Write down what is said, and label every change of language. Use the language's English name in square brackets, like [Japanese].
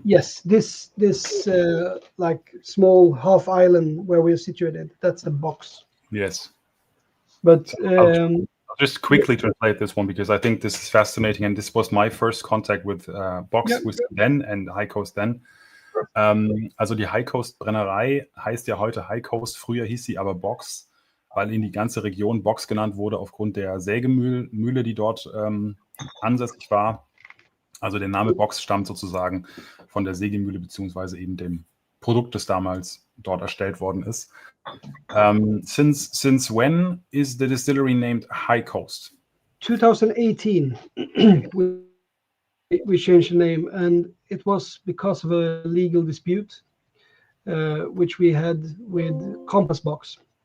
[English] Yes, this like small half island where we're situated, that's the box. Yes. But I'll just quickly translate this one, because I think this is fascinating, and this was my first contact with Box Whisky then and High Coast then. [German] Also die High Coast Brennerei heißt ja heute High Coast, früher hieß sie aber Box, weil in die ganze Region Box genannt wurde aufgrund der Sägemühle, die dort ansässig war. Also der Name Box stammt sozusagen von der Sägemühle beziehungsweise eben dem Produkt, das damals dort erstellt worden ist. [English] Since when is the distillery named High Coast? 2018, we changed the name, and it was because of a legal dispute which we had with Compass Box.